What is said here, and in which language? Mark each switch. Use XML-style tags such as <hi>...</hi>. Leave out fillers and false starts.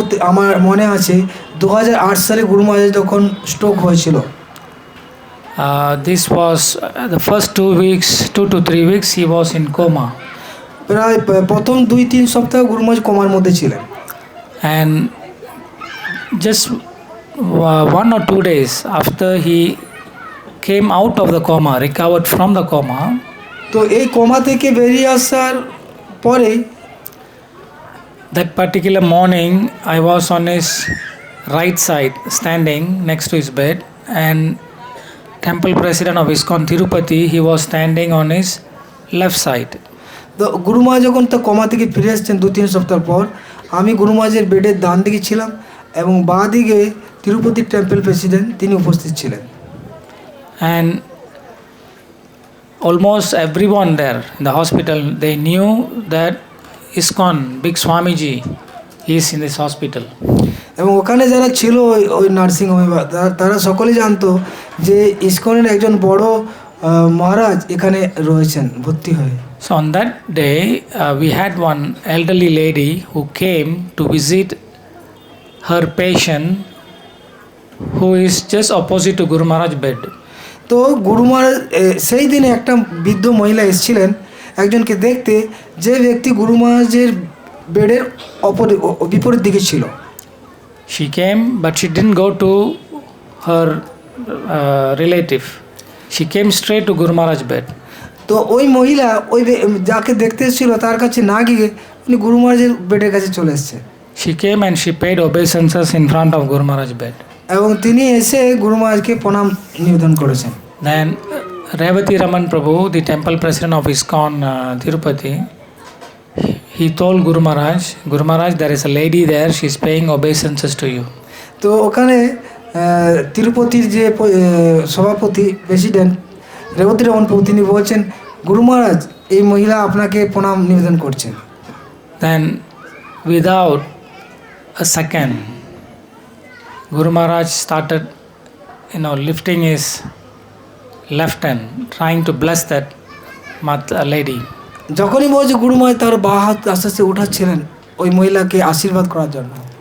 <bn>আমার মনে আছে 2008 সালে গুরু মহারাজ যখন স্ট্রোক হয়েছিল।</bn> <en>This was the first 2 to 3 weeks he was in coma.</en> <bn>প্রায় প্রথম 2-3 সপ্তাহ গুরু মহারাজ কোমার মধ্যে ছিলেন।</bn> <en>And just 1 or 2 days after he came out of the coma, recovered from the coma.</en> <bn>তো এই কোমা থেকে বেরিয়ে আসার পরে</bn> <en>that particular morning I was on his right side standing next to his bed, and temple president of ISKCON Tirupati, he was standing on his left side.</en> <bn>তো গুরু মহারাজ যখন তো coma থেকে ফিরে আসছেন 2-3 সপ্তাহ পর, আমি গুরু মহারাজের বেডের ডান দিকে ছিলাম এবং বাঁ দিকে তিরুপতি টেম্পল প্রেসিডেন্ট তিনি উপস্থিত ছিলেন।</bn> <en>And almost everyone there in the hospital, they knew that ISKCON, big Swamiji, is in this hospital.</en> <bn>এবং ওখানে যারা ছিল ওই নার্সিংহোমে তারা সকলেই জানতো যে ইসকনের একজন বড় মহারাজ এখানে রয়েছেন ভর্তি হয়ে।</bn> <en>So on that day, we had one elderly lady who came to visit her patient who is just opposite to Guru Maharaj bed.</en> <bn>তো গুরু মহারাজ সেই দিনে একটা বৃদ্ধ মহিলা এসেছিলেন একজনকে দেখতে, যে ব্যক্তি গুরু মহারাজের বেডের বিপরীত দিকে ছিল।</bn> <en>She came, but she didn't go to her relative. She came straight to Guru Maharaj bed.</en> <bn>তো ওই মহিলা ওই যাকে দেখতে এসেছিল তার কাছে না গিয়ে উনি গুরু মহারাজের বেডের কাছে চলে এসেছে।</bn> <en>She came and she paid obeisances in front of Guru Maharaj bed.</en> <bn>এবং তিনি এসে গুরু মহারাজকে প্রণাম নিবেদন করেছেন।</bn> <en>Then Revati Raman Prabhu, the temple president of ISKCON Tirupati, he told Guru Maharaj, there is a lady there, she is paying obeisances to you.</en> <bn>তো ওখানে তিরুপতির যে সভাপতি প্রেসিডেন্ট রেবতী রমন প্রভু তিনি বলছেন, গুরু মহারাজ এই মহিলা আপনাকে প্রণাম নিবেদন করছেন।</bn> <en>Then without a second, Guru Maharaj started, lifting his left hand, trying to bless that lady.</en> <bn>যখনই বলছে গুরু মহারাজ তার বাঁ হাত আস্তে আস্তে উঠাচ্ছিলেন ওই মহিলাকে আশীর্বাদ করার জন্য।</bn>